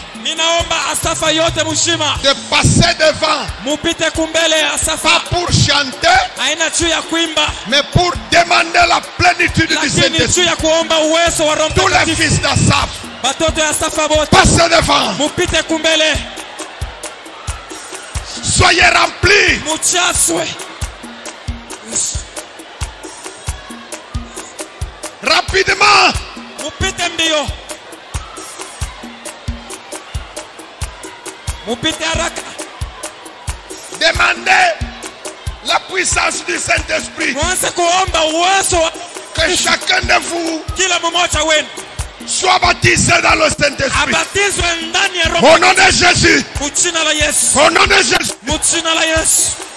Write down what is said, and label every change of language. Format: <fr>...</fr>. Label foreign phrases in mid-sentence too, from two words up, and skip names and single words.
<sw>Ninaomba Asafa yote mshima</sw> <fr>de passer devant,</fr> <sw>mupite kumbele ya</sw> <fr>pas Asafa, pour chanter,</fr> <sw>haina juu ya kuimba,</sw> <fr>mais pour demander la plénitude du</fr> <sw>lakini</sw> <fr>Saint-Esprit.</fr> <sw>juu ya kuomba uwezo wa Roho</sw> <fr>Tous les</fr> <sw>Mtakatifu.</sw> <fr>fils d'Asaph,</fr> <sw>Batoto ya Asafa wote</sw> <fr>passez devant,</fr> <sw>mupite kumbele,</sw> <fr>soyez remplis.</fr> <sw>mujazwe.</sw> <fr>Rapidement,</fr> <sw>Mupite mbio, mupite haraka,</sw> <fr>demandez la puissance du Saint-Esprit.</fr> <sw>mwanze kuomba uwezo wa</sw> <fr>Que chacun de vous</fr> <sw>kila mmoja wenu</sw> <fr>soit baptisé dans le Saint-Esprit.</fr> <sw>abatizwe ndani ya Roho</sw> <fr>Au nom de Jésus.</fr> <sw>Mujina la Yesu,</sw> <fr>Au nom de Jésus.</fr> <sw>mujina la Yesu.</sw>